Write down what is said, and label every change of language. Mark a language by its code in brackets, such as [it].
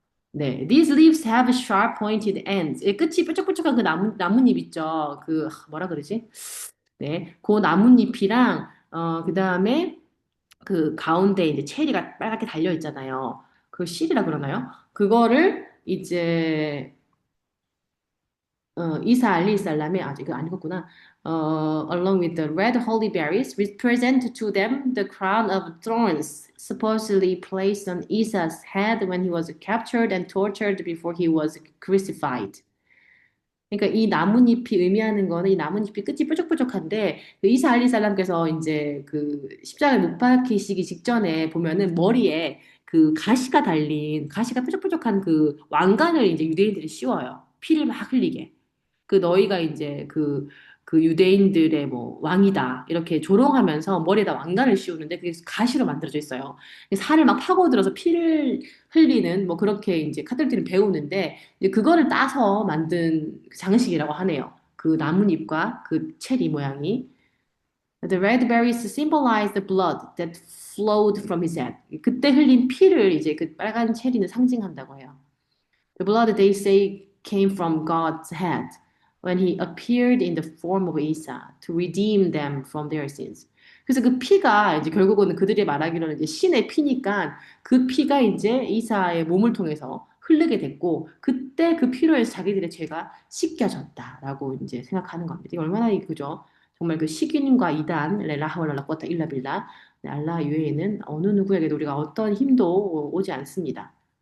[en] 네, these leaves have sharp pointed ends. [ko] 끝이 뾰족뾰족한 그 나뭇잎 있죠. 뭐라 그러지? 네, 그 나뭇잎이랑 그 다음에 그 가운데 이제 체리가 빨갛게 달려 있잖아요. 그 실이라 그러나요? 그거를 이제 이사 알리살람의 이거 안 읽었구나. [en] Along with the red holy berries, represent to them the crown of thorns supposedly placed on Isa's head when he was captured and tortured before he was crucified. [ko] 그러니까 이 나뭇잎이 의미하는 거는 이 나뭇잎이 끝이 뾰족뾰족한데 그 이사 알리살람께서 이제 그 십자가에 못 박히시기 직전에 보면은 머리에 그 가시가 뾰족뾰족한 그 왕관을 이제 유대인들이 씌워요. 피를 막 흘리게. 너희가 이제 그 유대인들의 뭐 왕이다 이렇게 조롱하면서 머리에다 왕관을 씌우는데 그게 가시로 만들어져 있어요. 살을 막 파고들어서 피를 흘리는 뭐 그렇게 이제 카톨릭들은 배우는데 이제 그거를 따서 만든 장식이라고 하네요. 그 나뭇잎과 그 체리 모양이. [en] The red berries symbolize the blood that flowed from his head. [ko] 그때 흘린 피를 이제 그 빨간 체리는 상징한다고 해요. [en] The blood they say came from God's head when he appeared in the form of Isa to redeem them from their sins. [ko] 그래서 그 피가 이제 결국은 그들이 말하기로는 이제 신의 피니까 그 피가 이제 이사의 몸을 통해서 흐르게 됐고 그때 그 피로 해서 자기들의 죄가 씻겨졌다라고 이제 생각하는 겁니다. 이게 얼마나 그죠? 정말 그 식인과 이단, [ar] 라하왈라 쿼타 일라빌라, [ko] 알라 외에는 어느 누구에게도 우리가 어떤 힘도 오지 않습니다.